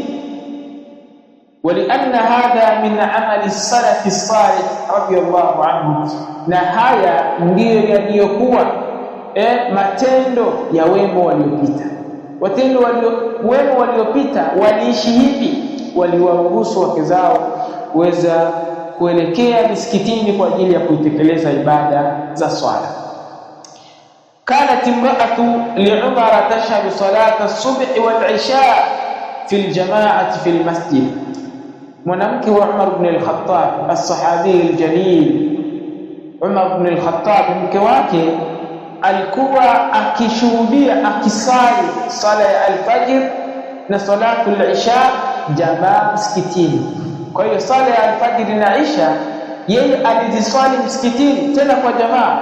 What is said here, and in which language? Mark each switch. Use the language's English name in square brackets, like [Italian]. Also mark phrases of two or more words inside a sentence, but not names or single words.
[Arabic] ولأن هذا من أعمال السلف الصالح رضي الله عنه, [Swahili] na haya ndiyo yaliyokuwa matendo ya wema waliopita. Wema waliopita waliishi hivi, waliwaruhusu wake zao kuweza kuelekea misikitini kwa ajili ya kuitekeleza ibada za swala. [Arabic] كانت امرأة لعمر تشهد صلاة الصبح والعشاء في الجماعة في المسجد. [Swahili] Mwanamke wa Umar ibn al-Khattab [Arabic] الصحابي الجليل, [Swahili] Umar ibn al-Khattab mke wake alikuwa akishuhudia akisali sala ya al-fajr na [Arabic] صلاة العشاء [Swahili] jamaa msikitini. Kwa hiyo sala ya al-fajr na isha yeye aliziswali msikitini tena kwa jamaa.